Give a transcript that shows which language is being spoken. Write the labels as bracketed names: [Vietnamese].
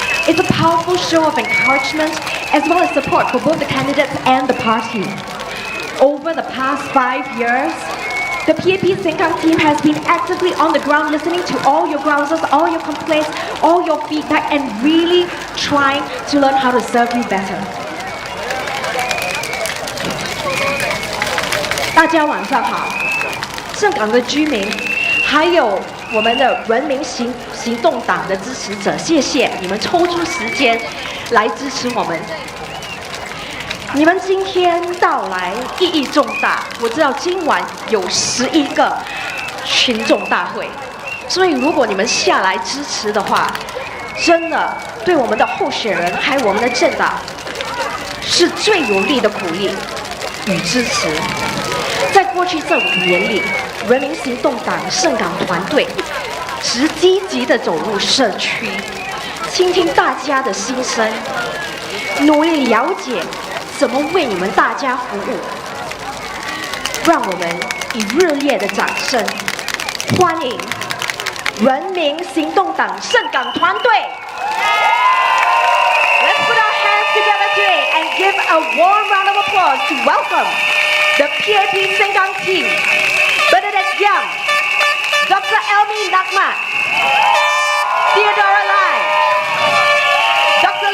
[English] It's a powerful show of encouragement as well as support for both the candidates and the party. Over the past 5 years, the PAP Sengkang team has been actively on the ground listening to all your grouses, all your complaints, all your feedback, and really trying to learn how to serve you better. [Chinese] 大家晚上好，盛港的居民，还有我们的人民行动党的支持者，谢谢。你们抽出时间来支持我们。你们今天到来意义重大，我知道今晚有11个群众大会，所以如果你们下来支持的话，真的对我们的候选人还有我们的政党是最有力的鼓励与支持。在过去这5年里，人民行动党盛港团队直积极地走入社区，倾听大家的心声，努力了解怎么为你们大家服务。让我们以热烈的掌声欢迎人民行动党盛港团队。 [English] Let's put our hands together today and give a warm round of applause to welcome the PAP Sengkang team, Bernadette Yam, Dr. Elme, Theodora Li, Dr.